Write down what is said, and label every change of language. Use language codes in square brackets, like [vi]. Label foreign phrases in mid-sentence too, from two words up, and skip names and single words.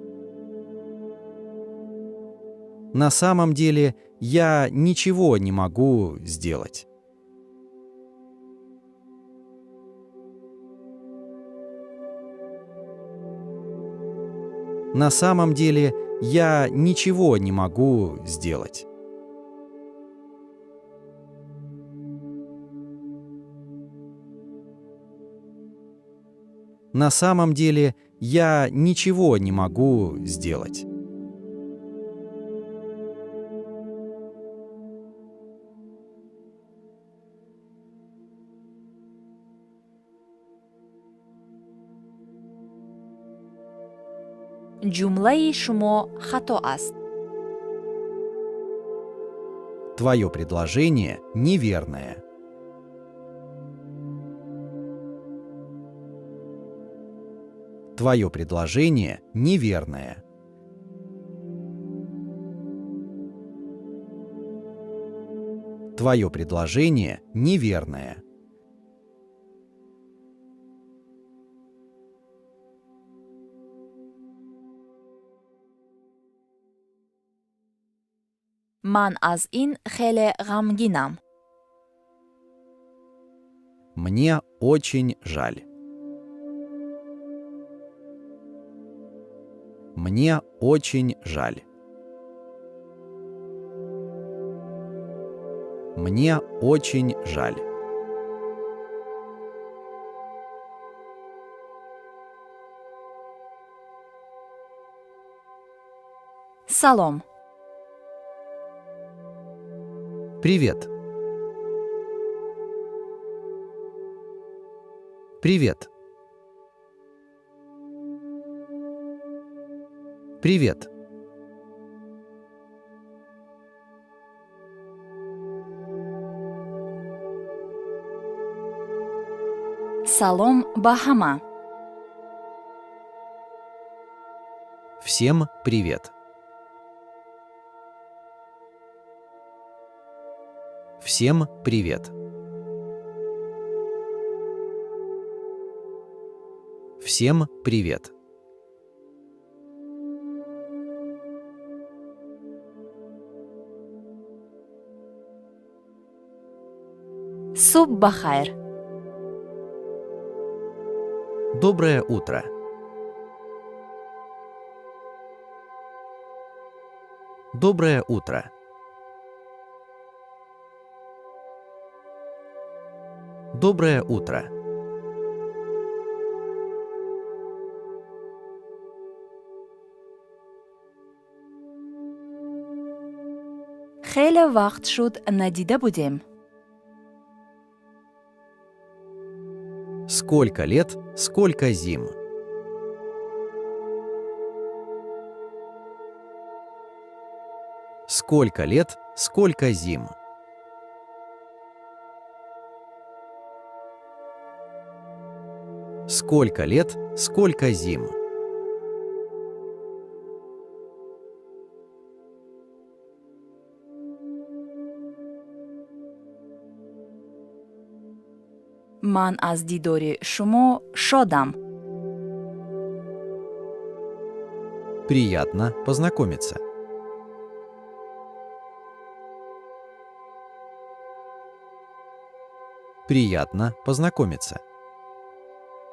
[ru] На самом деле я ничего не могу сделать. На самом деле я ничего не могу сделать. На самом деле я ничего не могу сделать. [tg] ҷумлаи шумо хато аст. [ru] Твое предложение неверное. Твое предложение неверное. Твое предложение неверное. [tg] ман аз ин хеле ғамгинам. [ru] Мне очень жаль. Мне очень жаль. Мне очень жаль. [tg] салом. [ru] Привет. Привет. Привет. [tg] салом ба ҳама. [ru] Всем привет. Всем привет. Всем привет. [tg] субҳ бахайр. [ru] Доброе утро. Доброе утро. Доброе утро. [tg] хеле вақт шуд надида будем. [ru] Сколько лет, сколько зим. Сколько лет, сколько зим. Сколько лет, сколько зим. [tg] ман аз дидори шумо шодам. [ru] Приятно познакомиться. Приятно познакомиться.